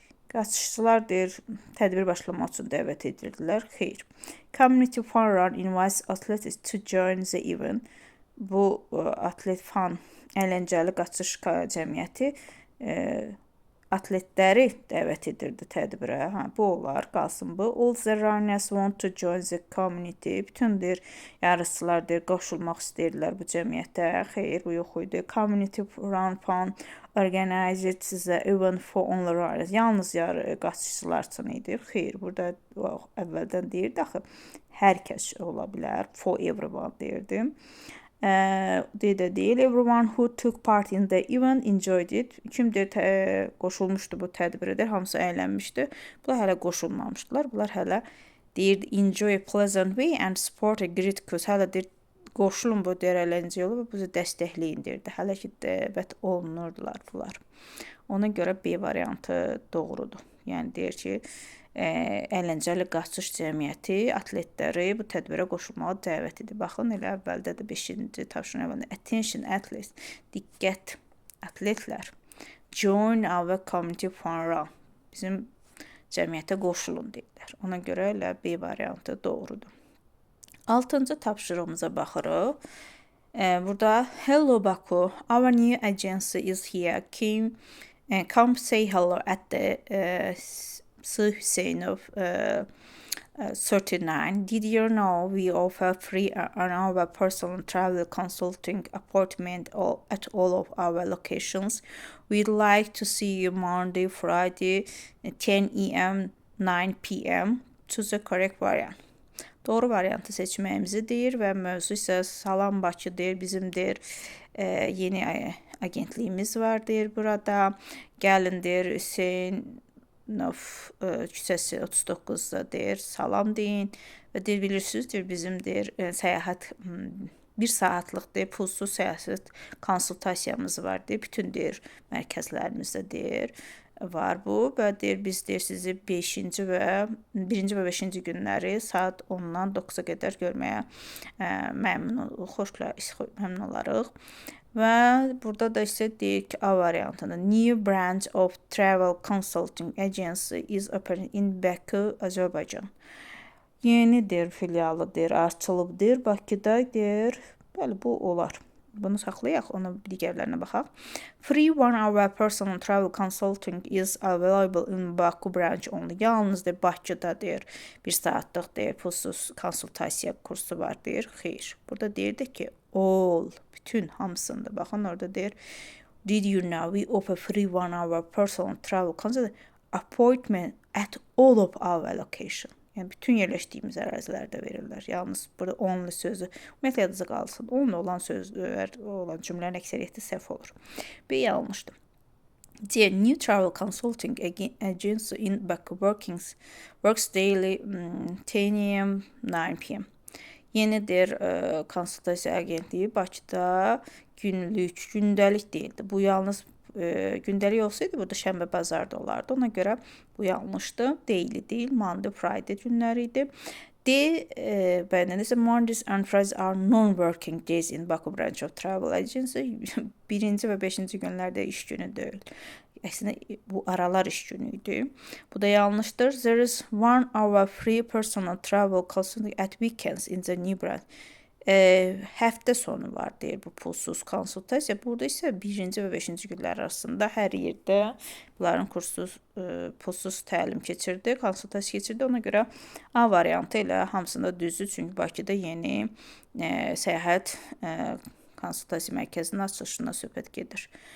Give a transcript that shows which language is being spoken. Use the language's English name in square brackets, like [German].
[Azerbaijani] Qaçışçılar deyir, tədbir başlamaq üçün dəvət edirdilər. Xeyr. [English] Community Fun Run invites athletes to join the event. [Azerbaijani] Bu atlet fan, əyləncəli qaçış cəmiyyəti atletləri dəvət edirdi tədbirə. Bu olar, qalsın bu. [English] All the runners want to join the community. [Azerbaijani] Bütün deyir, yarışçılar deyir, qoşulmaq istəyirlər bu cəmiyyətə. Xeyr, bu yox idi. [English] Community Run Fun organized the event for only runners. [Azerbaijani] Yalnız qaçışçılar üçün idi. Xeyr, burada əvvəldən deyirdi, axı, hər kəs ola bilər. [English] For everyone [Azerbaijani] deyirdim. Deyil, [English] everyone who took part in the event enjoyed it. [Azerbaijani] Kimdir qoşulmuşdu bu tədbirədir, hamısı əylənmişdi. Bunlar hələ qoşulmamışdılar. Bunlar hələ deyirdi, [English] enjoy a pleasant way and support a great cause. [Azerbaijani] Hələ deyir, qoşulun bu deyir, əyləncə yolu və bizi dəstəkləyin deyirdi. Hələ ki, dəvət olunurdular bunlar. Ona görə B variantı doğrudur. Yəni deyir ki, əyləncəli qaçış cəmiyyəti atletləri bu tədbirə qoşulmağa dəvət edir. Baxın, elə əvvəldə də 5-ci tapşırığın əvvəlində [English] attention athletes, [Azerbaijani] diqqət atletlər, [English] join our community fun run, [Azerbaijani] bizim cəmiyyətə qoşulun deyirlər. Ona görə elə B variantı doğrudur. 6-cı tapşırığımıza baxırıq. Burada [English] hello Baku, our new agency is here. Come say hello at the Sir Hüseynov 39. Did you know we offer free on our personal travel consulting appointment at all of our locations? We'd like to see you Monday, Friday, 10 a.m., 9 p.m. Choose the correct variant. [Azerbaijani] Doğru variantı seçməyimizi deyir və mövzu isə Salam Bakıdır, bizimdir. Yeni agentliyimiz var deyir burada. Gəlindir, Hüseynov küçəsi 39-da deyir. Salam deyin və deyir bilirsiniz bizimdir səyahət 1 saatlıq pulsuz səyahət konsultasiyamız var deyir. Bütün deyir mərkəzlərimizdə deyir var bu və deyir biz deyir sizi 1-ci və 5-ci günləri saat 10-dan 9-a qədər görməyə məmnun olarıq. Və burada da isə deyir ki, A variantında [English] New branch of travel consulting agency is open in Baku, Azərbaycan. [Azerbaijani] Yenidir, filialıdır, açılıbdır Bakıda deyir. Bəli, bu olar. Bunu saxlayaq, ona digərlərinə baxaq. [English] Free 1 hour personal travel consulting is available in Baku branch only. [Azerbaijani] Yalnız da Bakıda deyir, 1 saatlıq deyir, pulsuz konsultasiya kursu var deyir. Xeyr. Burada deyirdi ki, all, bütün hamısında. Baxın orada deyir, [English] did you know we offer free 1 hour personal travel consulting appointment at all of our location. [Azerbaijani] Yəni bütün yerləşdiyimiz ərazilərdə verirlər. Yalnız burada only sözü ümumiyyətlə yadınızda qalsın. Only olan sözlər, olan cümlənin əksəriyyəti səhv olur. B yanlışdır. C. [English] New travel consulting agency in Baku works daily 10 a.m. 9 p.m. [Azerbaijani] Yenidir konsultasiya agentliyi Bakıda gündəlik deyildi. Bu yalnız gündəlik olsaydı burada şənbə bazar da olardı. Ona görə bu yanlışdır. Daily deyil, [English] Monday, Friday [Azerbaijani] günləri idi. D. Bəndən isə [English] Mondays and Fridays are non-working days in Baku branch of travel agency. [Azerbaijani] 1-ci və 5-ci günlərdə iş günü deyil. Əslində bu aralar iş günü idi. Bu da yanlışdır. [English] There is 1 hour free personal travel consulting at weekends in the new branch. [Azerbaijani] Həftə sonu var deyir bu pulsuz konsultasiya. Burada isə 1-ci və 5-ci günlər arasında hər yerdə bunların pulsuz təlim keçirdi, konsultasiya keçirdi. Ona görə A variantı ilə hamısında düzdür. Çünki Bakıda yeni səyahət konsultasiya mərkəzinin açılışına söhbət gedir.